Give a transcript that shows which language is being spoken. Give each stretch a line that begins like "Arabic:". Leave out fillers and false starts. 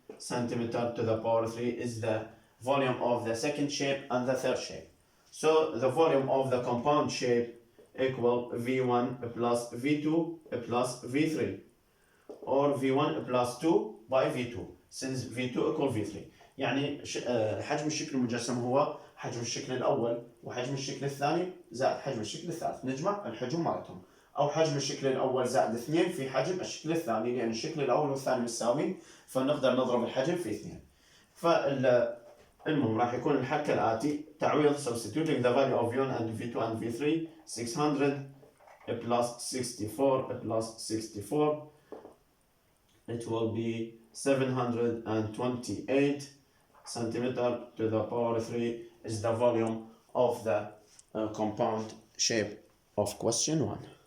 English: centimeter to the power 3 is the volume of the second shape and the third shape. So the volume of the compound shape equal V1 plus V2 plus V3, or V1 plus 2 by V2, since V2 equal V3.
Arabic: يعني حجم الشكل المجسم هو حجم الشكل الأول وحجم الشكل الثاني زائد حجم الشكل الثالث. نجمع الحجم مالتهم، أو حجم الشكل الأول زائد 2 في حجم الشكل الثاني، لأن الشكل الأول والثاني متساويين فنقدر نضرب الحجم في 2. فالمهم راح يكون الحل كالآتي: تعويض
English: substituting the value of V1 and V2 and V3 600 plus 64 plus 64, it will be 728 centimeter to the power 3 is the volume of the compound shape of question 1.